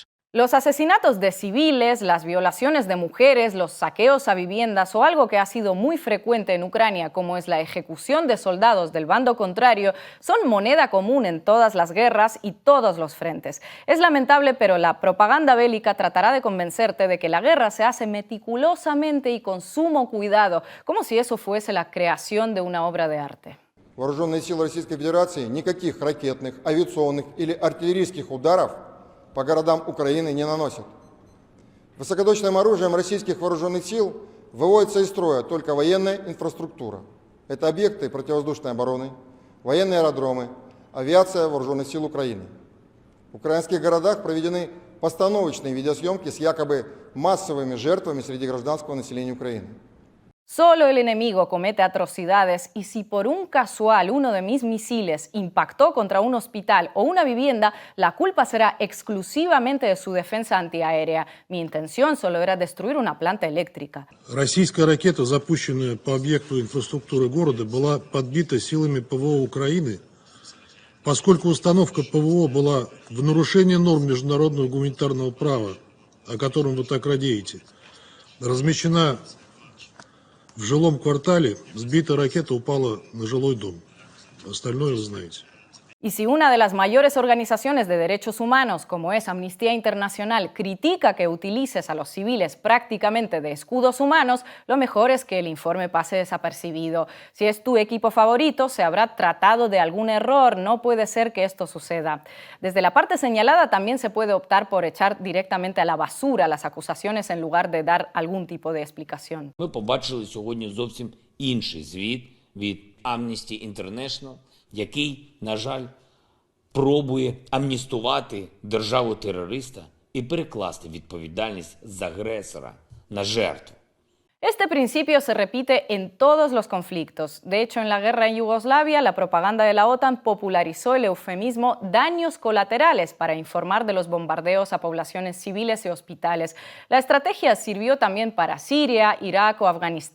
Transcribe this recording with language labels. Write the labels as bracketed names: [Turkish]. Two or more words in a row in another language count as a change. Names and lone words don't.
[Spanish] Los asesinatos de civiles, las violaciones de mujeres, los saqueos a viviendas o algo que ha sido muy frecuente en Ucrania, como es la ejecución de soldados del bando contrario, son moneda común en todas las guerras y todos los frentes. Es lamentable, pero la propaganda bélica tratará de convencerte de que la guerra se hace meticulosamente y con sumo cuidado, como si eso fuese la creación de una obra de arte. [Russian] Вооруженные силы Российской Федерации никаких ракетных, авиационных или артиллерийских ударов по городам Украины не наносят. Высокоточным оружием российских вооруженных сил выводится из строя только военная инфраструктура. Это объекты противовоздушной обороны, военные аэродромы, авиация вооруженных сил Украины. В украинских городах проведены постановочные видеосъемки с якобы массовыми жертвами среди гражданского населения Украины. [Spanish] Solo el enemigo comete atrocidades y si por un casual uno de mis misiles impactó contra un hospital o una vivienda, la culpa será exclusivamente de su defensa antiaérea. Mi intención solo era destruir una planta eléctrica. [Russian] Российская ракета, запущенная по объекту инфраструктуры города, была подбита силами ПВО Украины, поскольку установка ПВО была в нарушении норм международного гуманитарного права, о котором вы так радеете. Размещена в жилом квартале, сбитая ракета упала на жилой дом. Остальное вы знаете. [Spanish] Y si una de las mayores organizaciones de derechos humanos, como es Amnistía Internacional, critica que utilices a los civiles prácticamente de escudos humanos, lo mejor es que el informe pase desapercibido. Si es tu equipo favorito, se habrá tratado de algún error, no puede ser que esto suceda. Desde la parte señalada también se puede optar por echar directamente a la basura las acusaciones en lugar de dar algún tipo de explicación. [Ukrainian] Ми побачили сьогодні зовсім інший звіт від Amnesty International, який, на жаль, пробує амністувати державу-терориста і перекласти відповідальність з агресора на жертву. [Spanish] Este principio se repite en todos los conflictos. De hecho, en la guerra en Yugoslavia, la propaganda de la OTAN popularizó el eufemismo daños colaterales para informar de los bombardeos a poblaciones civiles y hospitales. La estrategia sirvió también para Siria, Irak o Afganistán.